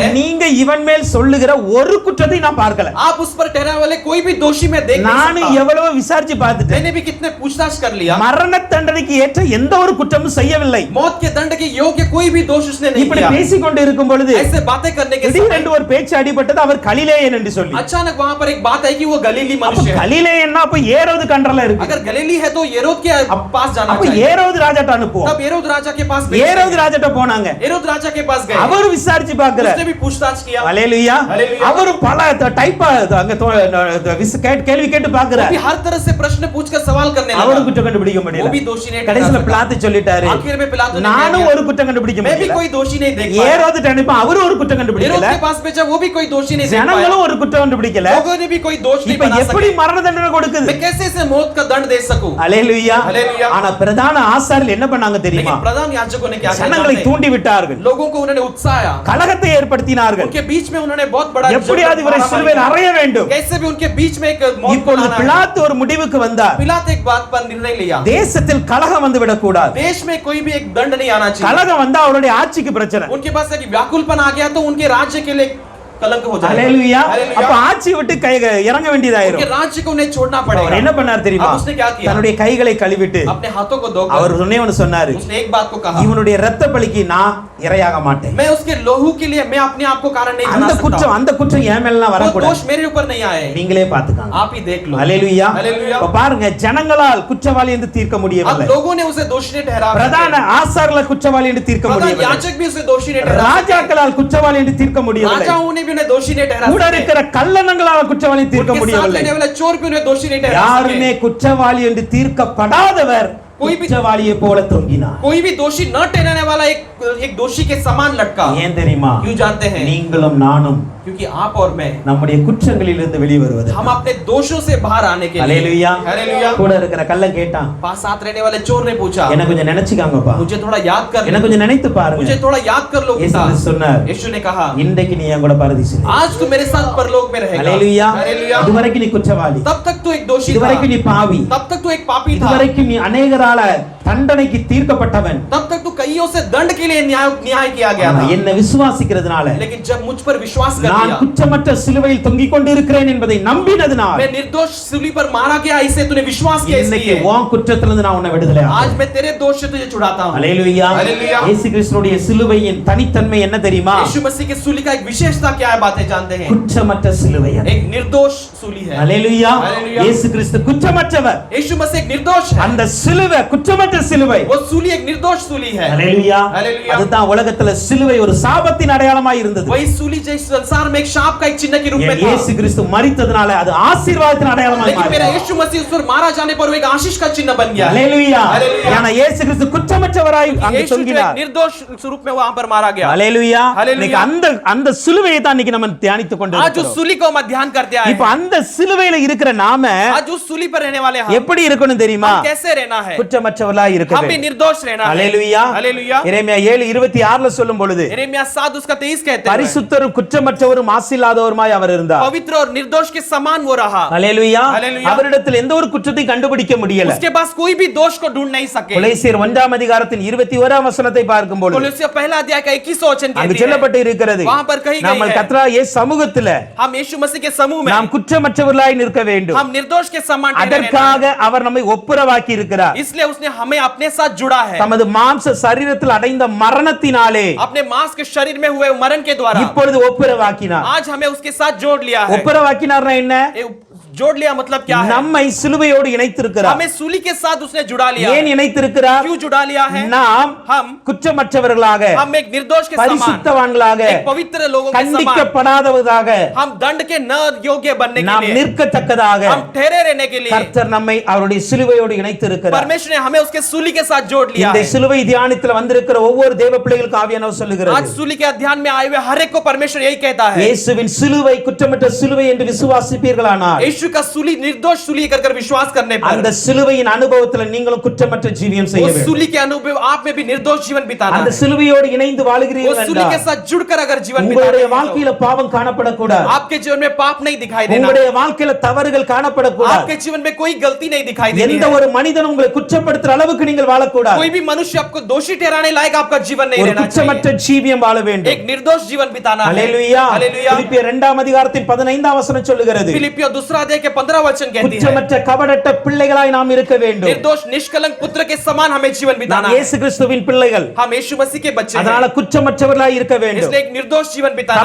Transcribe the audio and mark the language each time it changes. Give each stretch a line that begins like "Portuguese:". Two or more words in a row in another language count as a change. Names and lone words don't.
Hindi: है,
Tamil: நீங்க இவன் மேல் சொல்லுகிற ஒரு குற்றத்தை நான் பார்க்கல.
Hindi: आप उस पर ठहराने वाले कोई भी दोषी मैं देख नहीं
Tamil: நான்
Hindi: सकता।
Tamil: எவ்வளவு விசாரிச்சு பார்த்துட்டேன்.
Hindi: मैंने भी कितने पूछताछ कर लिया,
Tamil: மரண தண்டனைக்கு ஏற்ற எந்த ஒரு குற்றமும் செய்யவில்லை.
Hindi: मौत के दंड के योग्य कोई भी दोष उसने नहीं
Tamil: இப்படி
Hindi: किया।
Tamil: பேசிக்கொண்டு இருக்கும் பொழுது
Hindi: ऐसे बातें करने के समय
Tamil: திடீரென்று ஒரு பேச்சு அடிபட்டது, அவர் கலிலேயன் என்று சொல்லி.
Hindi: अचानक वहां पर एक बात आई कि वो गलीली
Tamil: அப்ப
Hindi: मनुष्य है।
Tamil: கலிலேயன்னா அப்ப ஏரோது கண்ட்ரோல்ல இருக்கு.
Hindi: अगर गलीली है तो हेरोद के पास जाना
Tamil: அப்ப
Hindi: चाहिए।
Tamil: ஏரோது ராஜாட்ட அனுப்புவோம்.
Hindi: तब हेरोद राजा के पास
Tamil: ஏரோது ராஜாட்ட போனாங்க.
Hindi: हेरोद राजा के पास गए,
Tamil: அவர் விசாரிச்சு பார்க்கிறார். उसने भी पूछताछ किया। அல்லேலூயா. அல்லேலூயா. அவர் பல டைப்பா அங்க கேள்வி கேட்டு
Hindi: वो
Tamil: பார்க்கிறார்.
Hindi: भी हर तरह से प्रश्न पूछकर सवाल करने
Tamil: அவரும்
Hindi: लगा।
Tamil: குற்றம் கண்டுபிடிக்க
Hindi: वो
Tamil: முடியல.
Hindi: भी दोषी नहीं ठहरा
Tamil: கடைசில
Hindi: सका।
Tamil: பிலாத்து சொல்லிட்டாரு,
Hindi: आखिर में पिलातु ने
Tamil: நானும்
Hindi: कहा,
Tamil: ஒரு குற்றம் கண்டுபிடிக்க
Hindi: मैं भी
Tamil: முடியல.
Hindi: कोई दोषी नहीं देख पाया।
Tamil: ஏரோது அனுப்ப அவரும் ஒரு குற்றம்
Hindi: हेरोद
Tamil: கண்டுபிடிக்கல.
Hindi: के पास भेजा, वो भी कोई दोषी नहीं देख पाया।
Tamil: ஜனங்களும் ஒரு குற்றம் கண்டுபிடிக்கல.
Hindi: लोगों ने भी कोई दोष नहीं
Tamil: இப்ப
Hindi: बना
Tamil: எப்படி
Hindi: सके।
Tamil: மரண தண்டனை கொடுக்குது?
Hindi: मैं कैसे इसे मौत का दंड दे सकूं?
Tamil: அல்லேலூயா. அல்லேலூயா. ஆனா பிரதான ஆசாரியர்கள் என்ன பண்ணாங்க தெரியுமா?
Hindi: लेकिन प्रधान याजकों ने क्या किया
Tamil: ஜனங்களை
Hindi: जानते हैं?
Tamil: தூண்டி விட்டார்கள்.
Hindi: लोगों को उन्होंने उत्साया,
Tamil: கலகத்தை ஏற்படுத்தினார்கள்.
Hindi: उनके बीच में उन्होंने बहुत बड़ा
Tamil: எப்படியாவது இவரை சிலுவையில் அறைய வேண்டும்.
Hindi: कैसे भी उनके बीच में एक मौत को
Tamil: இப்பொழுது
Hindi: लाना है।
Tamil: பிலாத்து ஒரு முடிவுக்கு வந்தார்.
Hindi: पिलात एक बात पर निर्णय लिया,
Tamil: தேசத்தில் கலகம் வந்து விடக்கூடாது.
Hindi: देश में कोई भी एक दंड नहीं आना चाहिए।
Tamil: கலகம் வந்தா அவருடைய ஆட்சிக்கு பிரச்சனை.
Hindi: उनके पास एक व्याकुलपन आ गया तो उनके राज्य के लिए कलंक हो जाएगा।
Tamil: அல்லேலூயா.
Hindi: हालेलुया।
Tamil: அப்ப ஆட்சி விட்டு இறங்க வேண்டியதாயிரும்.
Hindi: उनके राज्य को उन्हें छोड़ना
Tamil: அவர்
Hindi: पड़ेगा।
Tamil: என்ன பண்ணார் தெரியுமா?
Hindi: अब उसने क्या किया?
Tamil: தன்னுடைய கைகளை கழுவிட்டு
Hindi: अपने हाथों को धोकर
Tamil: அவர் ஒண்ணே ஒன்னு சொன்னாரு,
Hindi: उसने एक बात को कहा,
Tamil: இவனுடைய இரத்த பலிக்கு நான் இரையாக மாட்டேன்.
Hindi: मैं उसके लोहू के लिए मैं अपने आप को कारण नहीं बना
Tamil: அந்த
Hindi: सकता।
Tamil: குற்றம் என் மேல
Hindi: वो
Tamil: வரக்கூடாது.
Hindi: दोष मेरे ऊपर नहीं आए,
Tamil: நீங்களே பாத்துக்காங்க.
Hindi: आप ही देख लो।
Tamil: அல்லேலூயா.
Hindi: हालेलुया।
Tamil: இப்ப பாருங்க, ஜனங்களால் குற்றவாளி என்று தீர்க்க
Hindi: अब
Tamil: முடியவில்லை.
Hindi: लोगों ने उसे दोषी नहीं ठहरा,
Tamil: பிரதான ஆசாரியர்களை குற்றவாளி என்று தீர்க்க
Hindi: प्रधान
Tamil: முடியவில்லை.
Hindi: याजक भी उसे दोषी नहीं ठहरा,
Tamil: ராஜாக்களால் குற்றவாளி என்று தீர்க்க முடியவில்லை.
Hindi: राजाओं ने भी उन्हें दोषी नहीं ठहरा,
Tamil: கூட இருக்கிற கள்ளனங்களால் குற்றவாளி தீர்க்க
Hindi: उनके साथ
Tamil: முடியவில்லை.
Hindi: रहने वाले चोर भी उन्हें दोषी नहीं ठहरा
Tamil: யாருமே
Hindi: सके।
Tamil: குற்றவாளி என்று தீர்க்கப்படாதவர்
Hindi: कोई भी-
Tamil: குற்றவாளியை போல தொங்கினார்.
Hindi: कोई भी दोषी न ठहराने वाला एक दोषी के समान लटका।
Tamil: ஏன் தெரியுமா?
Hindi: क्यों जानते हैं?
Tamil: நீங்களும் நானும்
Hindi: क्योंकि आप और मैं
Tamil: நம்முடைய குற்றங்களிலிருந்து வெளியே வருவது.
Hindi: हम अपने दोषों से बाहर आने के लिए।
Tamil: அல்லேலூயா.
Hindi: हालेलुया।
Tamil: கூட இருக்கிற கள்ளன் கேட்டான்,
Hindi: पास साथ रहने वाले चोर ने पूछा,
Tamil: என்ன கொஞ்சம் நினைச்சுக்காங்கப்பா,
Hindi: मुझे थोड़ा याद कर
Tamil: என்ன
Hindi: लो,
Tamil: கொஞ்சம் நினைத்து
Hindi: मुझे
Tamil: பாருங்க.
Hindi: थोड़ा याद कर लो
Tamil: இயேசு
Hindi: पिता।
Tamil: சொன்னார்,
Hindi: यीशु ने कहा,
Tamil: இன்றைக்கு நீ என் கூட பரதீசிலே.
Hindi: आज तू मेरे साथ परलोक में रहेगा।
Tamil: அல்லேலூயா.
Hindi: हालेलुया।
Tamil: இதுவரைக்கும் நீ குற்றவாளி,
Hindi: तब तक तू एक दोषी था,
Tamil: இதுவரைக்கும் நீ பாவி,
Hindi: तब तक तू एक पापी था,
Tamil: இதுவரைக்கும் நீ அநேகரால தண்டனைக்கு தீர்க்கப்பட்டவன்.
Hindi: तब तक तू कईयों से दंड के लिए न्याय किया गया
Tamil: ஆனா
Hindi: था।
Tamil: என்னை விசுவாசிக்கிறதுனால,
Hindi: लेकिन जब मुझ पर विश्वास कर
Tamil: நான்
Hindi: लिया,
Tamil: குற்றமற்ற சிலுவையில் தொங்கிக் கொண்டிருக்கிறேன் என்பதை நம்பினதுனால்,
Hindi: मैं निर्दोष सूली पर मारा गया इसे तूने विश्वास किया,
Tamil: இன்னைக்கு
Hindi: इसलिए
Tamil: உன் குற்றத்திலிருந்து நான் உன்னை விடுதலை
Hindi: आज
Tamil: ஆக்குறேன்.
Hindi: मैं तेरे दोष से तुझे छुड़ाता हूं।
Tamil: அல்லேலூயா.
Hindi: हालेलुया।
Tamil: இயேசு கிறிஸ்துவுடைய சிலுவையின் தனித்தன்மை என்ன தெரியுமா?
Hindi: यीशु मसीह के सूली का एक विशेषता क्या है, बातें जानते हैं?
Tamil: குற்றமற்ற சிலுவை அது.
Hindi: एक निर्दोष सूली है।
Tamil: அல்லேலூயா.
Hindi: हालेलुया।
Tamil: இயேசு கிறிஸ்து குற்றமற்றவர்.
Hindi: यीशु मसीह एक निर्दोष है,
Tamil: அந்த சிலுவை குற்றமற்ற சிலுவை.
Hindi: वो सूली एक निर्दोष सूली है।
Tamil: அல்லேலூயா.
Hindi: हालेलुया।
Tamil: அதுதான் உலகத்துல சிலுவை ஒரு சாபத்தின் அடையாளமாய் இருந்தது.
Hindi: वही सूली जो इस संसार में एक शाप का एक चिन्ह के रूप में था,
Tamil: இயேசு கிறிஸ்து மரித்ததனால அது ஆசீர்வாதத்தின் அடையாளமாய்
Hindi: लेकिन मेरा
Tamil: மாறியது.
Hindi: यीशु मसीह उस पर मारा जाने पर वो एक आशीष का चिन्ह बन गया।
Tamil: அல்லேலூயா.
Hindi: हालेलुया।
Tamil: ஏன்னா இயேசு கிறிஸ்து குற்றமற்றவராய் அங்கு
Hindi: यीशु जो एक
Tamil: தொங்கினார்.
Hindi: निर्दोष स्वरूप में वहां पर मारा गया।
Tamil: அல்லேலூயா.
Hindi: हालेलुया।
Tamil: இன்னைக்கு அந்த சிலுவையை தான் இன்னைக்கு நம்ம தியானித்துக்
Hindi: आज उस
Tamil: கொண்டிருக்கிறோம்.
Hindi: सूली को हम ध्यान करते आए
Tamil: இப்ப
Hindi: हैं।
Tamil: அந்த சிலுவையில இருக்கிற நாம
Hindi: आज उस सूली पर रहने वाले हम
Tamil: எப்படி இருக்கணும் தெரியுமா?
Hindi: कैसे रहना है?
Tamil: குற்றமற்றவர்களாய் இருக்க
Hindi: हम भी
Tamil: வேண்டும்.
Hindi: निर्दोष रहना है।
Tamil: அல்லேலூயா.
Hindi: हालेलुया।
Tamil: எரேமியா 7:26 சொல்லும் பொழுது,
Hindi: यिर्मयाह 7:23 कहते हैं,
Tamil: பரிசுத்தரும் குற்றமற்றவரும் மாசில்லாதவருமாய் அவர் இருந்தார்.
Hindi: पवित्र और निर्दोष के समान वो रहा।
Tamil: அல்லேலூயா.
Hindi: हालेलुया।
Tamil: அவரிடத்தில் எந்த ஒரு குற்றத்தையும் கண்டுபிடிக்க முடியல.
Hindi: उसके पास कोई भी दोष को ढूंढ नहीं सके।
Tamil: கொலோசியர் 1ஆம் அதிகாரத்தின் 21ஆம் வசனத்தை பார்க்கும் பொழுது
Hindi: कोलोसियर पहला अध्याय का 21वां वचन
Tamil: அங்கு
Hindi: कहती है,
Tamil: சொல்லப்பட்டு இருக்கிறது,
Hindi: वहां पर कही
Tamil: நாம்
Hindi: गई है,
Tamil: கர்த்தராகிய இயேசு சமூகத்திலே
Hindi: हम यीशु मसीह के समूह में
Tamil: நாம் குற்றமற்றவர்களாய் நிற்க வேண்டும்.
Hindi: हम निर्दोष के समान ठहरे रहना
Tamil: அதற்காக அவர் நம்மை ஒப்புரவாக்கி இருக்கிறார்.
Hindi: है। इसलिए उसने हमें अपने साथ जुड़ा है।
Tamil: தமது மாம்ச சரீரத்தில் அடைந்த மரணத்தினாலே
Hindi: अपने मांस के शरीर में हुए मरण के द्वारा
Tamil: இப்பொழுது ஒப்புரவாக்கினார்.
Hindi: आज हमें उसके साथ जोड़ लिया है।
Tamil: ஒப்புரவாக்கினார்னா என்ன?
Hindi: ये जोड़ लिया मतलब क्या है?
Tamil: நம்மை சிலுவையோடு இணைத்திருக்கிறார்.
Hindi: हमें सूली के साथ उसने जुड़ा लिया
Tamil: ஏன்
Hindi: है।
Tamil: இணைத்திருக்கிறார்?
Hindi: क्यों जुड़ा लिया है?
Tamil: நாம்
Hindi: हम
Tamil: குற்றமற்றவர்களாக,
Hindi: हम एक निर्दोष के समान,
Tamil: பரிசுத்தவான்களாக,
Hindi: एक पवित्र लोगों के समान,
Tamil: கண்டிக்கப்படாதவர்களாக,
Hindi: हम दंड के न योग्य बनने
Tamil: நாம்
Hindi: के लिए,
Tamil: நிற்கத்தக்கதாக
Hindi: हम ठहरे रहने के लिए
Tamil: கர்த்தர் நம்மை அவருடைய சிலுவையோடு இணைத்திருக்கிறார்.
Hindi: परमेश्वर ने हमें उसके सूली के साथ जोड़ लिया
Tamil: இந்த
Hindi: है।
Tamil: சிலுவை தியானத்தில் வந்திருக்கிற ஒவ்வொரு தேவ பிள்ளைகளுக்கும் ஆவியானவர் சொல்லுகிறார்,
Hindi: आज सूली के अध्ययन में आए हुए हर एक को परमेश्वर यही कहता है,
Tamil: இயேசுவின் சிலுவை குற்றமற்ற சிலுவை என்று விசுவாசிப்பீர்களானால்,
Hindi: यीशु का सूली निर्दोष सूली कर विश्वास करने पर,
Tamil: அந்த சிலுவையின் அனுபவத்தில் நீங்களும் குற்றமற்ற ஜீவியம் செய்ய
Hindi: उस
Tamil: வேண்டும்.
Hindi: सूली के अनुभव आप में भी निर्दोष जीवन बिताना
Tamil: அந்த
Hindi: है।
Tamil: சிலுவையோடு இணைந்து
Hindi: उस
Tamil: வாழுகிறீர்கள்
Hindi: सूली के
Tamil: என்றால்
Hindi: साथ जुड़कर अगर जीवन बिताना
Tamil: உங்களுடைய
Hindi: है, तो
Tamil: வாழ்க்கையில பாவம் காணப்படக்கூடாது.
Hindi: आपके जीवन में पाप नहीं दिखाई देना,
Tamil: உங்களுடைய வாழ்க்கையில தவறுகள் காணப்படக்கூடாது.
Hindi: आपके जीवन में कोई गलती नहीं दिखाई देनी
Tamil: எந்த
Hindi: है।
Tamil: ஒரு மனிதனும் உங்களை குற்றப்படுத்துற அளவுக்கு நீங்கள் வாழக்கூடாது.
Hindi: कोई भी मनुष्य आपको दोषी ठहराने लायक आपका जीवन नहीं
Tamil: ஒரு
Hindi: रहना
Tamil: குற்றமற்ற
Hindi: चाहिए।
Tamil: ஜீவியம் வாழ வேண்டும்.
Hindi: एक निर्दोष जीवन बिताना है।
Tamil: அல்லேலூயா.
Hindi: हालेलुया।
Tamil: பிலிப்பியர் 2ஆம் அதிகாரத்தின் 15ஆம் வசனம் சொல்லுகிறது,
Hindi: फिलिपियों दूसरा अध्याय के 15 वचन कहती है,
Tamil: குற்றமற்ற கபடற்ற பிள்ளைகளாய் நாம் இருக்க வேண்டும்.
Hindi: निर्दोष निष्कलंक पुत्र के समान हमें जीवन बिताना
Tamil: நாம்
Hindi: है।
Tamil: இயேசு கிறிஸ்துவின் பிள்ளைகள்,
Hindi: हम यीशु मसीह के बच्चे
Tamil: அதனால
Hindi: हैं,
Tamil: குற்றமற்றவர்களாய் இருக்க வேண்டும்,
Hindi: इसलिए एक निर्दोष जीवन बिताना है,